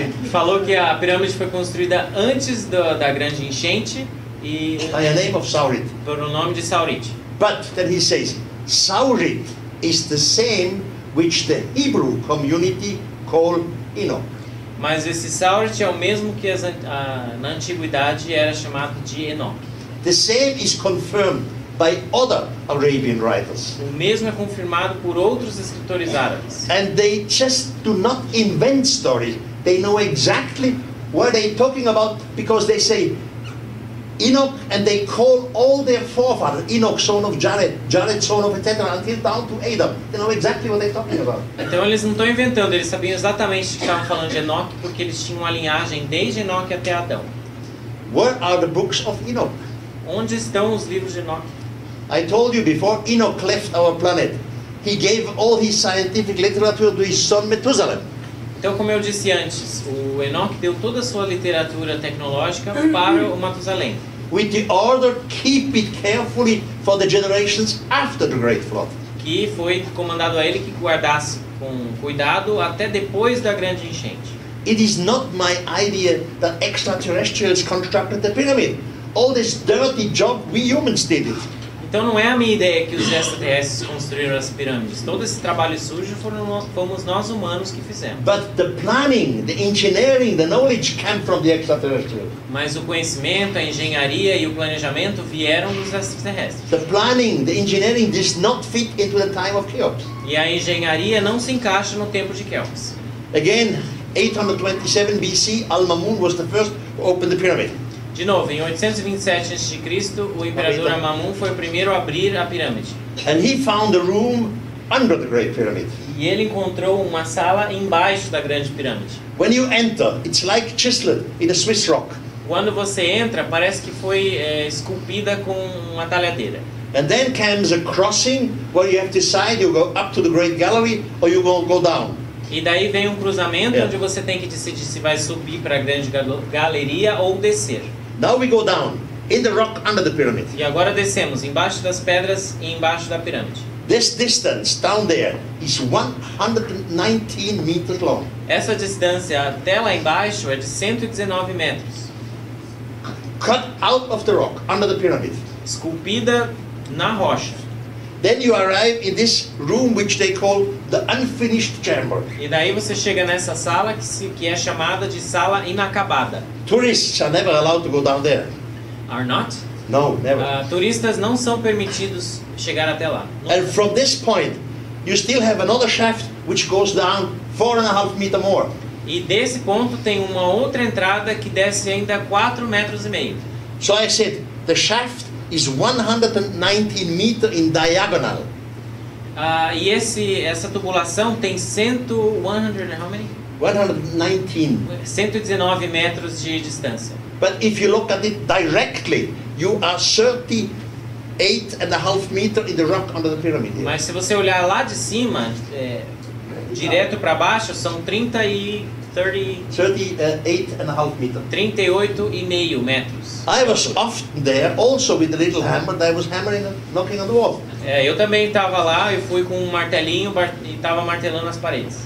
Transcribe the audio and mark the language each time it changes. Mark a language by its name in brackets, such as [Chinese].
[Portuguese] falou que a pirâmide foi construída antes da grande enchente e [English] By a name of Saurid. [Portuguese] por o nome de Saurit. [English] But then he says, Saurid is the same which the Hebrew community call Enoch. [Portuguese] Mas esse Saurit é o mesmo que na antiguidade era chamado de Enoch. [English] The same is confirmed by other Arabian writers. [Portuguese] O mesmo é confirmado por outros escritores árabes. [English] And they just do not invent stories. They know exactly what they're talking about because they say Enoch and they call all their forefathers, Enoch son of Jared, Jared son of etc. until down to Adam. They know exactly what they're talking about. [Portuguese] Então eles não estão inventando, eles sabiam exatamente que estavam falando de Enoch porque eles tinham uma linhagem desde Enoch até Adão. [English] Where are the books of Enoch? [Portuguese] Onde estão os livros de Enoch? [English] I told you before, Enoch left our planet. He gave all his scientific literature to his son Methuselah. [Portuguese] Então, como eu disse antes, o Enoch deu toda a sua literatura tecnológica para o Matusalém. [English] With the order, keep it carefully for the generations after the Great Flood. [Portuguese] Que foi comandado a ele que guardasse com cuidado até depois da grande enchente. [English] It is not my idea that extraterrestrials constructed the pyramid. All this dirty job, we humans did it. [Portuguese] Então não é a minha ideia que os extraterrestres construíram as pirâmides. Todo esse trabalho sujo fomos nós humanos que fizemos. [English] But the planning, the engineering, the knowledge came from the extraterrestrials. [Portuguese] Mas o conhecimento, a engenharia e o planejamento vieram dos extraterrestres. [English] The planning, the engineering does not fit into the time of Cheops. [Portuguese] E a engenharia não se encaixa no tempo de Cheops. [English] Again, 827 BC, Al-Mamun was the first to open the pyramid. [Portuguese] De novo, em 827 a.C., o imperador Amamun foi o primeiro a abrir a pirâmide. [English] And he found a room under the Great Pyramid. [Portuguese] E ele encontrou uma sala embaixo da grande pirâmide. [English] When you enter, it's like chiseled in a Swiss rock. [Portuguese] Quando você entra, parece que foi esculpida com uma talhadeira. [English] And then comes a crossing where you have to decide you go up to the Great Gallery or you go down. [Portuguese] E daí vem um cruzamento onde você tem que decidir se vai subir para a grande galeria ou descer. [English] Now we go down in the rock under the pyramid. [Portuguese] E agora descemos embaixo das pedras e embaixo da pirâmide. [English] This distance down there is 119 meters long. [Portuguese] Essa distância até lá embaixo é de 119 metros. [English] Cut out of the rock under the pyramid. [Portuguese] Esculpida na rocha. [English] Then you arrive in this room which they call the unfinished chamber. [Portuguese] E daí você chega nessa sala que é chamada de sala inacabada. [English] Tourists are never allowed to go down there. Are not? No, never. [Portuguese] Turistas não são permitidos chegar até lá. [English] And from this point, you still have another shaft which goes down 4.5 meters more. [Portuguese] E desse ponto tem uma outra entrada que desce ainda 4,5 metros. [English] So I said, the shaft is 119 meters in diagonal. [Portuguese] E essa tubulação tem 119 metros de distância. [English] But if you look at it directly, you are 38.5 meters in the rock under the pyramid. [Portuguese] Mas se você olhar lá de cima, direto para baixo, são 38 [English] 38.5 meters. [Portuguese] 38,5 metros. [English] I was often there also with a little hammer. I was hammering and knocking on the wall. [Portuguese] Eu também estava lá, eu fui com um martelinho e estava martelando as paredes.